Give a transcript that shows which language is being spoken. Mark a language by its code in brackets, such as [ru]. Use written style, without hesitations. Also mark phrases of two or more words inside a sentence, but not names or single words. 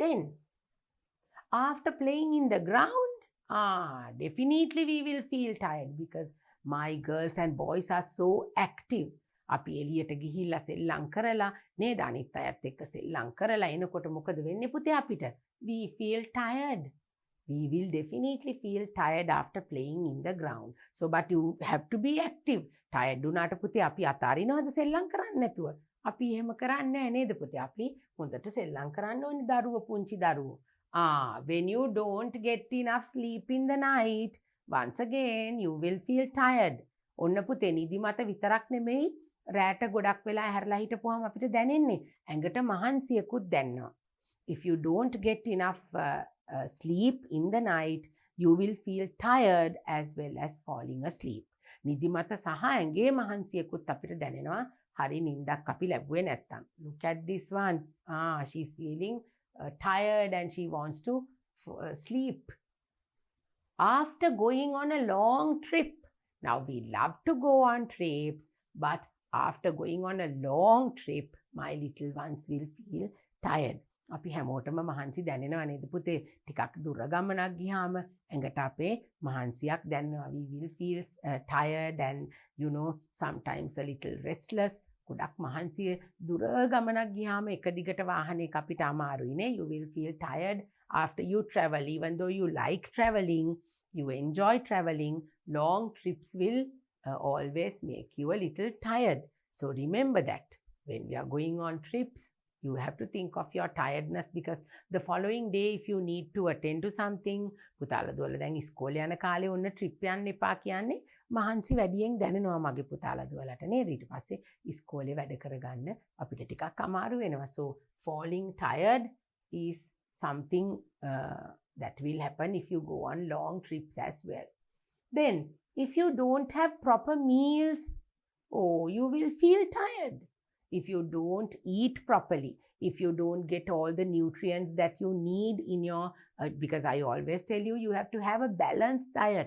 [en] Then After playing in the ground, definitely we will feel tired because my girls and boys are so active. [si] අපි එළියට ගිහිල්ලා සෙල්ලම් කරලා නේද අනිත් අයත් එක්ක සෙල්ලම් කරලා එනකොට මොකද වෙන්නේ පුතේ අපිට? [en] We feel tired. We will definitely feel tired after playing in the ground. So but you have to be active. [si] Tired වුණාට පුතේ අපි අතාරිනවද සෙල්ලම් කරන්නේ නැතුව? අපි එහෙම කරන්නේ නැහැ නේද පුතේ? අපි හොඳට සෙල්ලම් කරන්න ඕනේ දරුවෝ පුංචි දරුවෝ. [en] When you don't get enough sleep in the night, once again you will feel tired. [si] ඔන්න පුතේ නිදිමත විතරක් නෙමෙයි රැට ගොඩක් වෙලා හැරලා හිටපුවාම අපිට දැනෙන්නේ ඇඟට මහන්සියකුත් දැනෙනවා. [en] If you don't get enough sleep in the night, you will feel tired as well as falling asleep. [si] නිදිමත සහ ඇඟේ මහන්සියකුත් අපිට දැනෙනවා හරි නිින්දක් අපි ලැබුවේ නැත්තම්. [en] Look at this one. She's feeling tired and she wants to sleep. After going on a long trip. Now we love to go on trips, but after going on a long trip, my little ones will feel tired. [si] අපි හැමෝටම මහන්සි දැනෙනවා නේද පුතේ? ටිකක් දුර ගමනක් ගියාම ඇඟට අපේ මහන්සියක් දැනෙනවා. [en] We will feel tired and you know sometimes a little restless. [si] ගොඩක් මහන්සිය දුර ගමනක් ගියාම එක දිගට වාහනයක අපිට අමාරුයි නේ. [en] You will feel tired after you travel. Even though you like traveling, you enjoy traveling, long trips will always make you a little tired. So remember that when we are going on trips, you have to think of your tiredness because the following day if you need to attend to something, [si] පුතාලා දුවලා දැන් ඉස්කෝලේ යන කාලේ ඔන්න ට්‍රිප් යන්න එපා කියන්නේ මහන්සි වැඩියෙන් දැනෙනවා මගේ පුතාලා දුවලට නේද? ඊට පස්සේ ඉස්කෝලේ වැඩ කරගන්න අපිට ටිකක් අමාරු වෙනවා. [en] So falling tired is something that will happen if you go on long trips as well. Then if you don't have proper meals, you will feel tired. If you don't eat properly, if you don't get all the nutrients that you need in your, because I always tell you, you have to have a balanced diet.